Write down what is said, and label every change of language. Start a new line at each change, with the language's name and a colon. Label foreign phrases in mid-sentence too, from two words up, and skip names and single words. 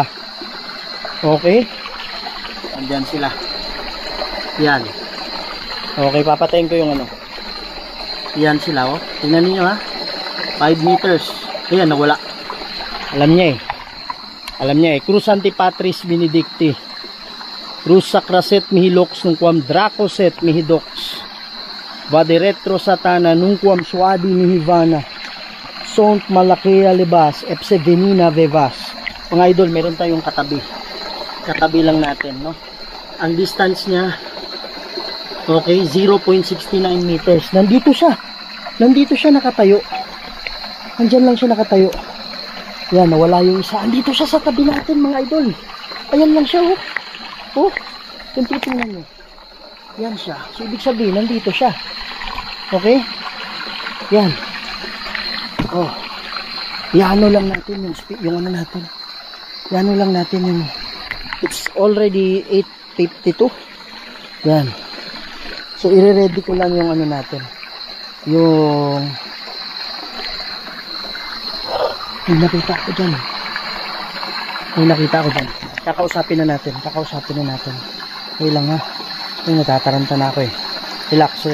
Filipino: Okay, andyan sila. Yan. Okay, papatayin ko yung ano. Yan sila, tingnan niyo 5 meters. Ayan, nawala. Alam niya
Latin: Cruz Antipatris Benedicti, Cruz Sacraset Mihilox nungquam Dracoset Mihidox, Vade Retro Satana nungquam Suadi Mihivana, Sont Malakea Libas, Epse Venina Vevas.
Filipino: Mga idol, meron tayong katabi. Katabi lang natin, no? Ang distance niya, okay, 0.69 meters. Nandito siya nakatayo. Nandyan lang siya nakatayo. Yan, nawala yung isa. Andito siya sa tabi natin mga idol. Ayan lang siya, kung titingnan nyo. Yan siya. So ibig sabihin, nandito siya. Okay? Yan. Iano lang natin yung ano natin. Iano lang natin yung,
English: it's already 8:52.
Filipino: Yan. So i-ready ko lang yung ano natin. Yung nakita ko dyan. Kakausapin na natin. Okay lang natataranta na ako Relax.